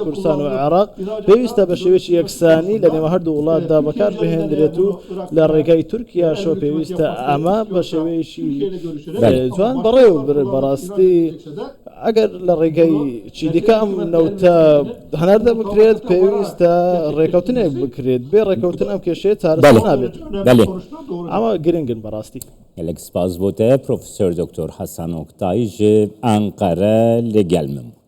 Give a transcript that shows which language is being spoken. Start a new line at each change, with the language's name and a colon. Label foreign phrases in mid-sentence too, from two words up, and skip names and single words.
Central Kurdish: کوردستان و عێراق پێویستە بە شێوەیەکی یەکسانی لە نێوە هەردوو وڵاتدا بەکار بهێنرێت و لە ڕێگای تورکیاشەوە پێویستە ئەمە بە شێوەیەکی جوان بەڕێو برێت بەڕاستی ئەگەر لە ڕێگەی چی دیکە ئەم نەوتە هەناردە بکرێت پێویستە ڕێکەوتنێک بکرێت بێ ڕێکەوتن ئەم کێشەیە چارەسەر نابێت ئەمە گرنگن بەڕاستی
Kurdish: gelek spas bû te Profesör Doktor Hasan Oktay ji Enqere li gel min.